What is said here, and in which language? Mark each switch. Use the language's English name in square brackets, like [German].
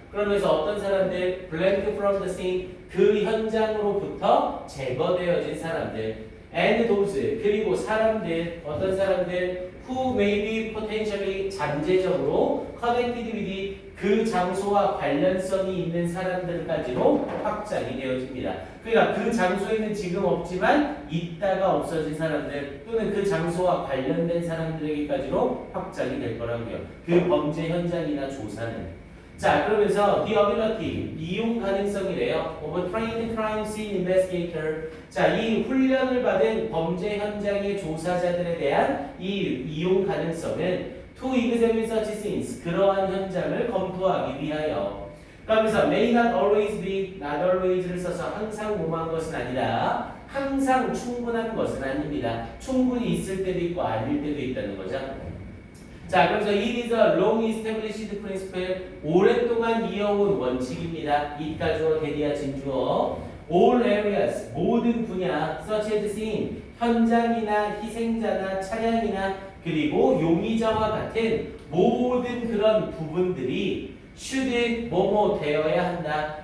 [Korean] 그러면서 어떤 사람들, [English] blank from the scene, [Korean] 그 현장으로부터 제거되어진 사람들, [English] and those, [Korean] 그리고 사람들, 어떤 사람들, [English] who may be potentially, [Korean] 잠재적으로 [English] connected with, [Korean] 그 장소와 관련성이 있는 사람들까지로 확장이 되어집니다. 그러니까 그 장소에는 지금 없지만 있다가 없어진 사람들 또는 그 장소와 관련된 사람들에게까지로 확장이 될 거라고요. 그 범죄 현장이나 조사는. 자, 그러면서 [English] the ability, [Korean] 이용 가능성이래요. [English] of a trained crime scene investigator. [Korean] 자, 이 훈련을 받은 범죄 현장의 조사자들에 대한 이 이용 가능성은 [English] to examine such scenes, [Korean] 그러한 현장을 검토하기 위하여. 그러면서 [English] may not always be, [Korean] not always를 써서 항상 무모한 것은 아니라 항상 충분한 것은 아닙니다. 충분히 있을 때도 있고 아닐 때도 있다는 거죠. [English] 자, 그래서 it is a long established principle, [Korean] 오랫동안 이어온 원칙입니다. 이까지로 대리아 진주어. [English] all areas, [Korean] 모든 분야, [English] such as scene, [Korean] 현장이나 희생자나 차량이나 그리고 용의자와 같은 모든 그런 부분들이 should 뭐뭐 되어야 한다.